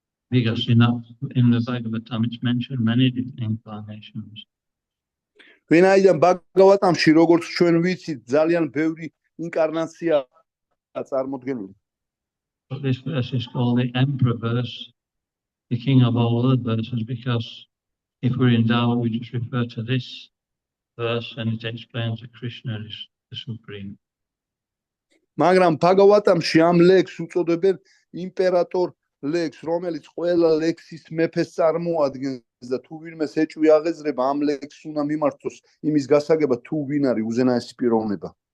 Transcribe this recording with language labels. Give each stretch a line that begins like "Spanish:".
English: Because in the Bhagavatam it's mentioned many different incarnations.
Georgian: ვინაიდან ბაგავატამში, როგორც ჩვენ ვიცით, ძალიან ბევრი ინკარნაცია წარმოდგენილი.
English: But this verse is called the Emperor verse, the king of all other verses, because if we're in doubt, we just refer to this verse and it explains that Krishna is the Supreme.
Georgian: მაგრამ ბაგავატამში ამ ლექსს უწოდებენ იმპერატორ ლექსს, რომელიც ყველა ლექსის მეფეს წარმოადგენს და თუ ვინმეს ეჭვი აღეძრება ამ ლექსს უნდა მიმართოს იმის გასაგებად, თუ ვინ არის უზენაესი პიროვნება.